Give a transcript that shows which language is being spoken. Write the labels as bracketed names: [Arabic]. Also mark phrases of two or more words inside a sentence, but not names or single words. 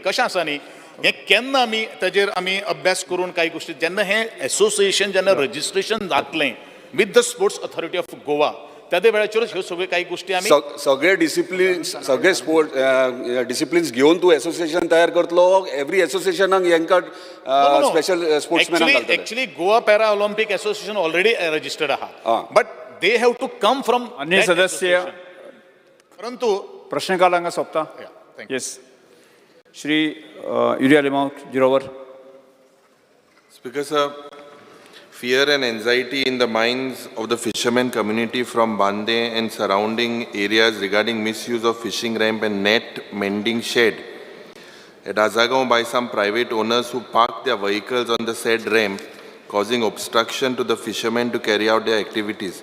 [Konkani] कशें आसा न्ही, हें केन्ना आमी ताजेर अभ्यास करून काही गोष्टी, जेन्ना हें एसोसिएशन जेन्ना रजिस्ट्रेशन जातलें [English] with the Sports Authority of Goa, [Konkani] त्या वेळाचेरूच ह्यो सगळ्यो काही गोष्टी आमी सगळे डिसिप्लिन्स घेवन तूं एसोसिएशन तयार करतलो? एव्हरी एसोसिएशनाक हेंकां स्पेशल स्पोर्ट्समॅनाक घालतले? [English] Actually Goa Para Olympic Association already registered आहा, but they have to come from [Konkani] अन्य सदस्य. परंतु प्रश्नकाल हांगा सोंपता. येस, श्री युरिया लिमांव, जिरोवर. [English] Speaker sir, fear and anxiety in the minds of the fishermen community from Bande and surrounding areas regarding misuse of fishing ramp and net mending shed at Azagaon by some private owners who park their vehicles on the said ramp, causing obstruction to the fishermen to carry out their activities.